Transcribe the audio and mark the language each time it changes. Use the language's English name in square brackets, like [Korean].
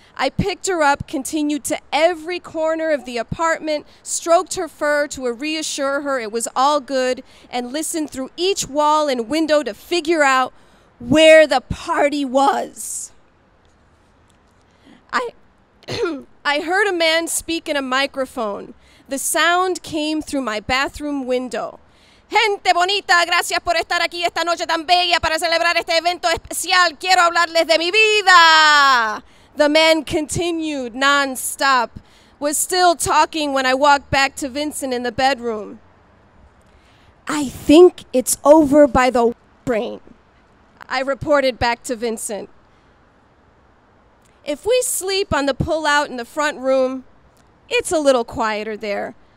[English] I picked her up, continued to every corner of the apartment, stroked her fur to reassure her it was all good, and listened through each wall and window to figure out where the party was. I heard a man speak in a microphone. The sound came through my bathroom window. [Spanish] Gente bonita, gracias por estar aquí esta noche tan bella para celebrar este evento especial. Quiero hablarles de mi vida. [English] The man continued non-stop, was still talking when I walked back to Vincent in the bedroom. I think it's over by the train, I reported back to Vincent. If we sleep on the pull-out in the front room, it's a little quieter there.